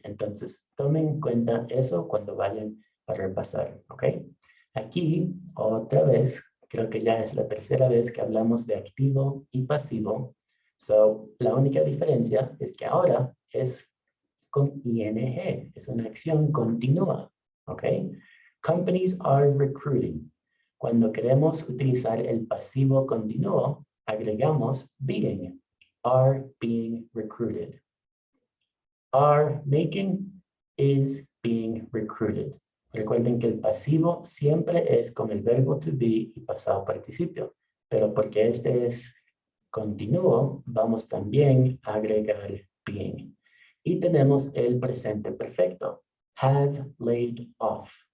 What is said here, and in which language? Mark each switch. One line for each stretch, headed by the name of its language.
Spanish: Entonces, tomen en cuenta eso cuando vayan a repasar, ¿ok? Aquí, otra vez, creo que ya es la tercera vez que hablamos de activo y pasivo. So, la única diferencia es que ahora es con ing, es una acción continua, ¿ok?
English: Companies are recruiting.
Spanish: Cuando queremos utilizar el pasivo continuo, agregamos being.
English: Are being recruited. Are making is being recruited.
Spanish: Recuerden que el pasivo siempre es con el verbo to be y pasado participio, pero porque este es continuo, vamos también a agregar being. Y tenemos el presente perfecto.
English: Have laid off.